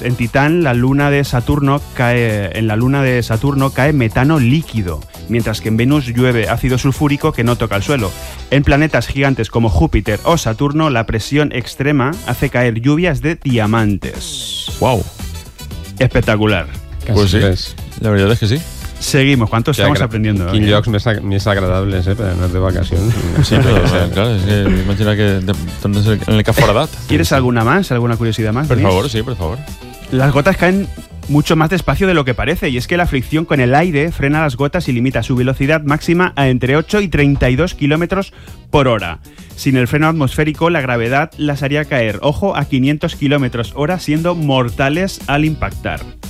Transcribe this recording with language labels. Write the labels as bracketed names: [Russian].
[Spanish] En Titán, la luna de Saturno cae. En la luna de Saturno cae metano líquido, mientras que en Venus llueve ácido sulfúrico que no toca el suelo. En planetas gigantes como Júpiter o Saturno, la presión extrema hace caer lluvias de diamantes. ¡Wow! Espectacular. Pues sí. La verdad es que sí. Seguimos, ¿cuánto estamos aprendiendo? [Catalan] Quin llocs més agradables, per anar de vacacions. Sí, però, clar, és que imagina que tornes en el que ha foradat. [Spanish] ¿Quieres alguna más, alguna curiosidad más? Por favor, sí, por favor. Las gotas caen mucho más despacio de lo que parece, y es que la fricción con el aire frena las gotas y limita su velocidad máxima a entre 8 y 32 kilómetros por hora. Sin el freno atmosférico, la gravedad las haría caer, ojo, a 500 kilómetros hora, siendo mortales al impactar.